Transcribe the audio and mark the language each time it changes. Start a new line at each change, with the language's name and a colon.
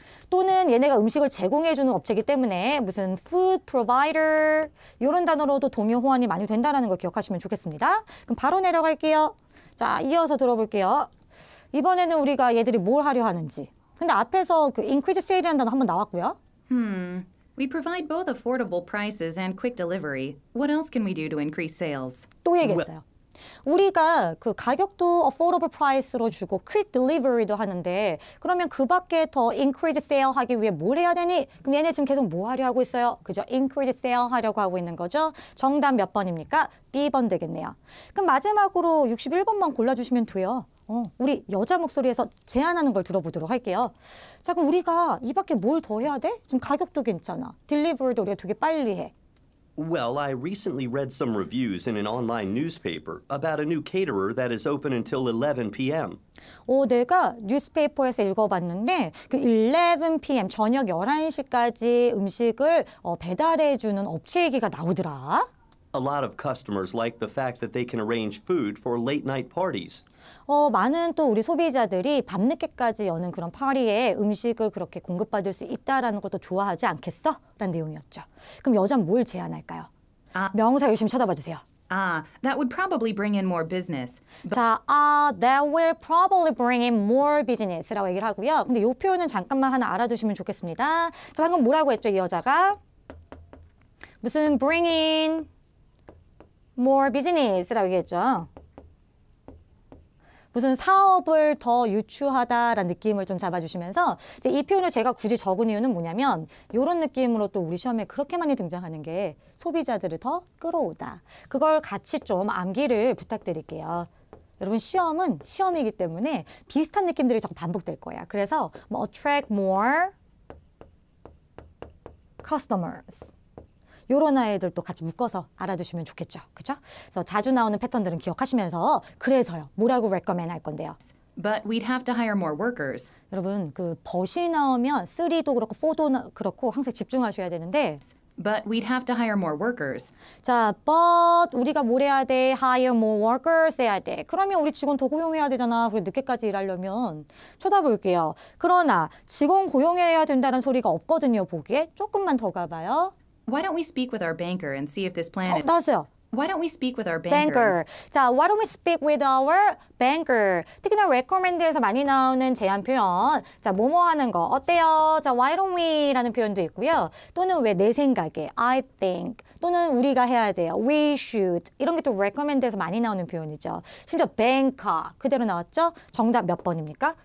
Korean: 또는 얘네가 음식을 제공해주는 업체이기 때문에 무슨 food provider 이런 단어로도 동의 호환이 많이 된다는 걸 기억하시면 좋겠습니다. 그럼 바로 내려갈게요. 자, 이어서 들어볼게요. 이번에는 우리가 얘들이 뭘 하려 하는지. 근데 앞에서 그 increase sale이라는 단어 한번 나왔고요.
English: We provide both affordable prices and quick delivery. What else can we do to increase sales?
Korean: 또 얘기했어요. 우리가 그 가격도 affordable price 로 주고 quick delivery 도 하는데 그러면 그 밖에 더 increase sale 하기 위해 뭘 해야 되니? 그럼 얘네 지금 계속 뭐 하려 하고 있어요? 그죠? increase sale 하려고 하고 있는 거죠. 정답 몇 번입니까? B번 되겠네요. 그럼 마지막으로 61번만 골라주시면 돼요. 우리 여자 목소리에서 제안하는 걸 들어보도록 할게요. 자, 그럼 우리가 이 밖에 뭘 더 해야 돼? 지금 가격도 괜찮아. 딜리버리도 우리가 되게 빨리 해.
English: Well, I recently read some reviews in an online newspaper about a new caterer that is open until 11 p.m.
Korean: 내가 뉴스페이퍼에서 읽어봤는데 그 11 p.m. 저녁 11시까지 음식을 배달해주는 업체 얘기가 나오더라.
English: A lot of customers like the fact that they can arrange food for late night parties.
Korean: 많은 또 우리 소비자들이 밤늦게까지 여는 그런 파티에 음식을 그렇게 공급받을 수 있다라는 것도 좋아하지 않겠어? 라는 내용이었죠. 그럼 여자는 뭘 제안할까요? 명사 열심히 쳐다봐 주세요.
English: That would probably bring in more business. 자, that will probably bring in more business라고 얘기를 하고요.
Korean: 근데 이 표현은 잠깐만 하나 알아두시면 좋겠습니다. 자, 방금 뭐라고 했죠, 이 여자가?
English: 무슨 bring in more business라고 얘기했죠.
Korean: 무슨 사업을 더 유추하다라는 느낌을 좀 잡아주시면서 이제 이 표현을 제가 굳이 적은 이유는 뭐냐면 이런 느낌으로 또 우리 시험에 그렇게 많이 등장하는 게 소비자들을 더 끌어오다. 그걸 같이 좀 암기를 부탁드릴게요. 여러분 시험은 시험이기 때문에 비슷한 느낌들이 자꾸 반복될 거예요. 그래서 뭐 attract more customers 요런 아이들도 같이 묶어서 알아두시면 좋겠죠. 그죠? 그래서 자주 나오는 패턴들은 기억하시면서 그래서요. 뭐라고 recommend 할 건데요.
English: But we'd have to hire more workers.
Korean: 여러분 그 but이 나오면 3도 그렇고 4도 그렇고 항상 집중하셔야 되는데
English: But we'd have to hire more workers.
Korean: 자, but 우리가 뭘 해야 돼?
English: hire more workers 해야 돼.
Korean: 그러면 우리 직원 더 고용해야 되잖아. 그리고 늦게까지 일하려면 쳐다볼게요. 그러나 직원 고용해야 된다는 소리가 없거든요. 보기에 조금만 더 가봐요.
English: Why don't we speak with our banker and see if this plan is...
Korean: 나왔어요.
English: Why don't we speak with our banker? banker. 자, why don't we speak with our banker?
Korean: 특히나 recommend에서 많이 나오는 제안 표현. 자, 뭐뭐 하는 거 어때요? 자, why don't we라는 표현도 있고요. 또는 왜 내 생각에 I think 또는 우리가 해야 돼요. we should 이런 게 또 recommend에서 많이 나오는 표현이죠. 심지어 banker 그대로 나왔죠? 정답 몇 번입니까?